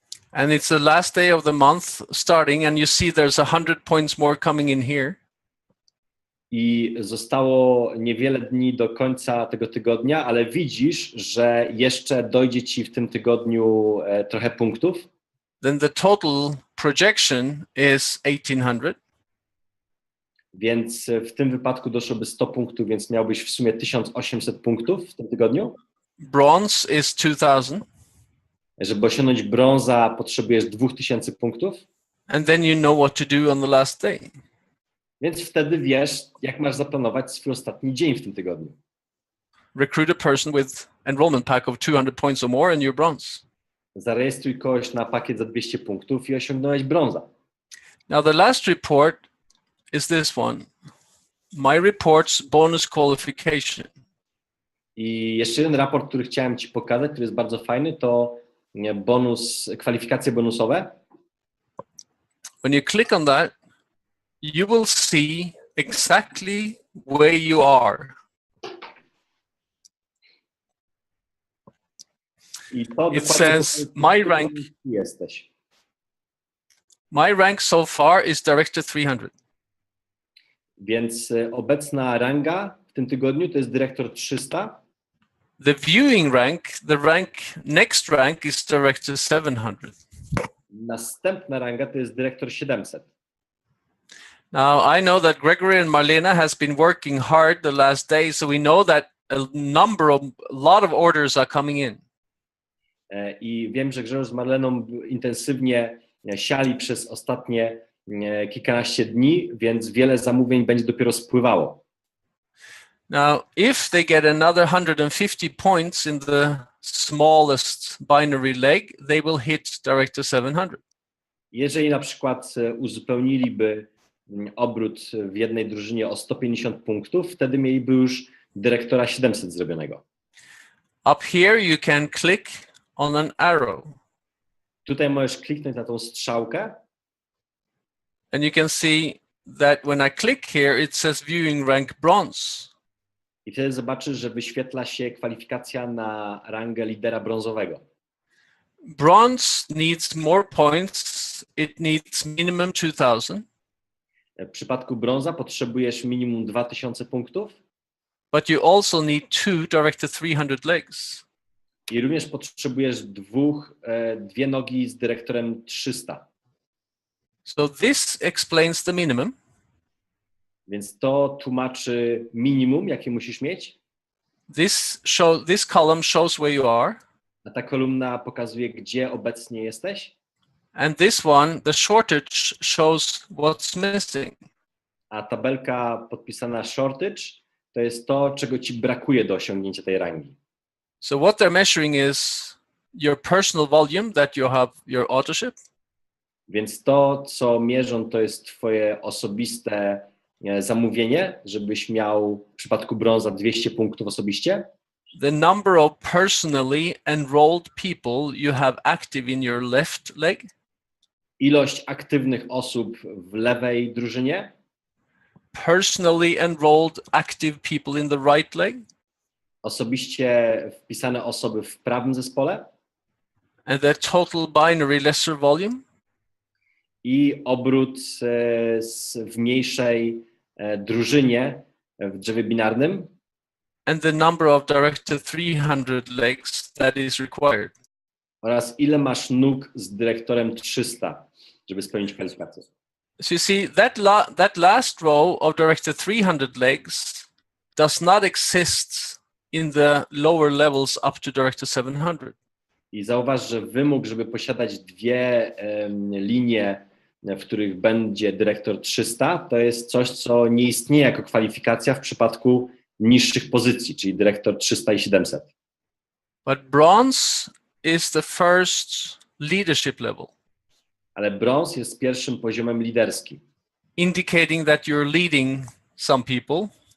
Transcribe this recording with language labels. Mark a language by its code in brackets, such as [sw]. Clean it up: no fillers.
[en] And it's the last day of the month starting, and you see there's 100 points more coming in here. [pl] I zostało niewiele dni do końca tego tygodnia, ale widzisz, że jeszcze dojdzie Ci w tym tygodniu trochę punktów. [en] Then the total projection is 1,800. [pl] Więc w tym wypadku doszłoby 100 punktów, więc miałbyś w sumie 1800 punktów w tym tygodniu. [en] Bronze is 2,000. [pl] Żeby osiągnąć brąza, potrzebujesz 2000 punktów. [en] And then you know what to do on the last day. [pl] Więc wtedy wiesz, jak masz zaplanować swój ostatni dzień w tym tygodniu. [en] Recruit a person with enrollment pack of 200 points or more and you're bronze. [pl] Zarejestruj kogoś na pakiet za 200 punktów i osiągnąłeś brąza. [en] Now the last report is this one. My report's bonus qualification. [pl] I jeszcze jeden raport, który chciałem Ci pokazać, który jest bardzo fajny, to kwalifikacje bonusowe. [en] When you click on that, you will see exactly where you are. [pl] I to [en] It says my rank. [pl] Jesteś. [en] My rank so far is Director 300. [pl] Więc obecna ranga w tym tygodniu to jest Dyrektor 300. [en] The viewing rank, next rank is Director 700. [pl] Następna ranga to jest Dyrektor 700. [en] Now, I know that Gregory and Marlena has been working hard the last day, so we know that a lot of orders are coming in. [pl] I wiem, że Grzegorz z Marleną intensywnie siali przez ostatnie kilkanaście dni, więc wiele zamówień będzie dopiero spływało. [en] Now, if they get another 150 points in the smallest binary leg, they will hit Director 700. [pl] Jeżeli na przykład uzupełniliby obrót w jednej drużynie o 150 punktów, wtedy mieliby już Dyrektora 700 zrobionego. [en] Up here you can click on an arrow. [pl] Tutaj możesz kliknąć na tą strzałkę. [en] And you can see that when I click here, it says viewing rank bronze. [pl] I wtedy zobaczysz, że wyświetla się kwalifikacja na rangę lidera brązowego. [en] Bronze needs more points. It needs minimum 2,000. [pl] W przypadku brąza potrzebujesz minimum 2000 punktów. [en] But you also need 2 Director 300 legs. [pl] I również potrzebujesz dwie nogi z dyrektorem 300. [en] So this explains the minimum. [pl] Więc to tłumaczy minimum, jakie musisz mieć. [en] This column shows where you are. [pl] A ta kolumna pokazuje, gdzie obecnie jesteś. [en] And this one, the shortage, shows what's missing. [pl] A tabelka podpisana shortage to jest to, czego ci brakuje do osiągnięcia tej rangi. [en] So what they're measuring is your personal volume that you have your authorship. [pl] Więc to, co mierzą, to jest twoje osobiste zamówienie, żebyś miał w przypadku brąza 200 punktów osobiście. [en] The number of personally enrolled people you have active in your left leg. [pl] Ilość aktywnych osób w lewej drużynie. [en] Personally enrolled active people in the right leg. [pl] Osobiście wpisane osoby w prawym zespole. [en] and the total binary lesser volume, [pl] i obrót w mniejszej drużynie w drzewie binarnym, [en] and the number of director 300 legs that is required. [pl] oraz ile masz nóg z dyrektorem 300, żeby spełnić kwalifikację. [en] So you see, that last row of director 300 legs does not exist in the lower levels up to director 700. [pl] I zauważ, że wymóg, żeby posiadać dwie linie, w których będzie dyrektor 300, to jest coś, co nie istnieje jako kwalifikacja w przypadku niższych pozycji, czyli dyrektor 300 i 700. [en] But bronze is the first leadership level, [pl] Ale brąz jest pierwszym poziomem liderskim. [en] indicating that you're leading some people,